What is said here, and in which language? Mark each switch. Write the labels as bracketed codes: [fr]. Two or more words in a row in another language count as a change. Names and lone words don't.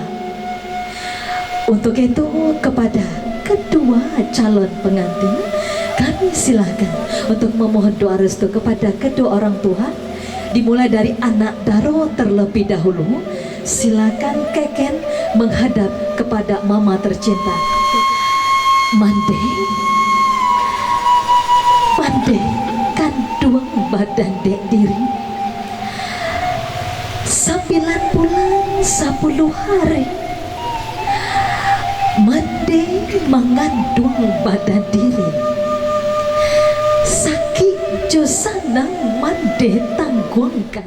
[id] Untuk itu kepada kedua calon pengantin kami silakan untuk memohon doa restu kepada kedua orang tua, dimulai dari anak Daro terlebih dahulu. Silakan Keken menghadap kepada mama tercinta. [min] Mande kanduang badan dek diri 9 bulan 10 hari. Mande mengandung badan diri, sakit josanang mande tangguangkan.